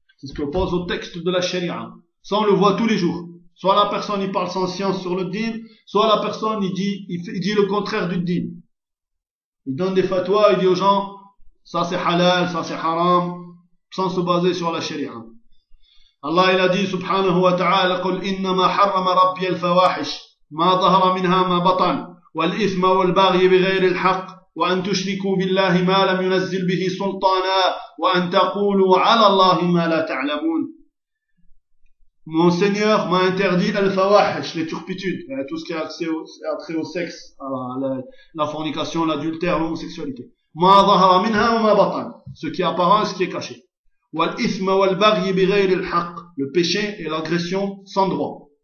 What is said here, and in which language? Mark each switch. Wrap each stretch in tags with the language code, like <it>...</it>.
<fr>C'est ce qui oppose au texte de la sharia. Ça, on le voit tous les jours. Soit la personne, il parle sans science sur le din, soit la personne, il dit le contraire du din. Il donne des fatwas, il dit aux gens, ça c'est halal, ça c'est haram, sans se baser sur la sharia. Allah, il a dit,</fr> <ar>subhanahu wa ta'ala, قُلْ إِنَّمَا حَرَّمَ رَبِّيَ الْفَوَاحِشِ مَا ظَهَرَ مِنْهَا مَا بَطَنَ والإثم والباغي بغير الحق وأن تشركوا بالله ما لم ينزل به سلطانا وأن تقولوا على الله ما لا تعلمون.</ar> <fr>Mon Seigneur m'a interdit al-fawahish, les turpitudes, tout ce qui a trait au sexe, la fornication, l'adultère, l'homosexualité.</fr> <ar>ما ظهر منها وما بطن,</ar> <fr>ce qui est apparent, ce qui est caché.</fr> <ar>والإثم والباغي بغير الحق,</ar> <fr>le péché et l'agression sans droit.</fr>